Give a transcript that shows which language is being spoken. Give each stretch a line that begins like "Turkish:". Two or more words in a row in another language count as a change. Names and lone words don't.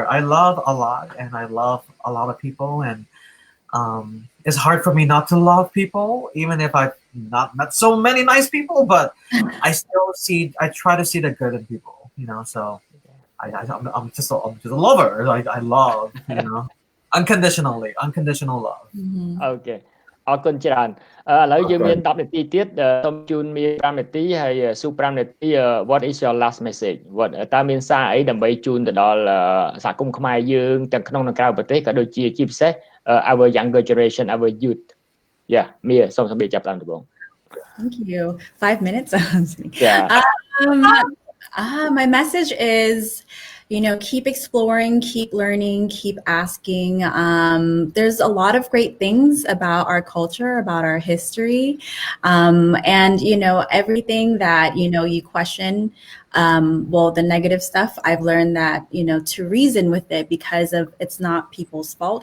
English: I love a lot and I love a lot of people and it's hard for me not to love people even if I've not met so many nice people but I try to see the good in people so I'm just a lover I love unconditional love
Khmer: okay អរគុណច្រើនឥឡូវយើងមាន10នាទីទៀតសូមជូនមាន5នាទីហើយស៊ូ5នាទី
English: what is your last message
Khmer: តើមានសារអីដើម្បីជូនទៅដល់សហគមន៍ខ្មែរយើងទាំងក្នុងនិងក្រៅប្រទេសក៏ដូចជាពិសេស
English: our younger generation our youth yeah
Khmer: មានសូមសម្បត្តិចាប់តាមដំបូង
English: Thank you 5 minutes yeah my message is keep exploring, keep learning, keep asking. There's a lot of great things about our culture, about our history. And, everything that, you question, the negative stuff, I've learned that, to reason with it because of it's not people's fault.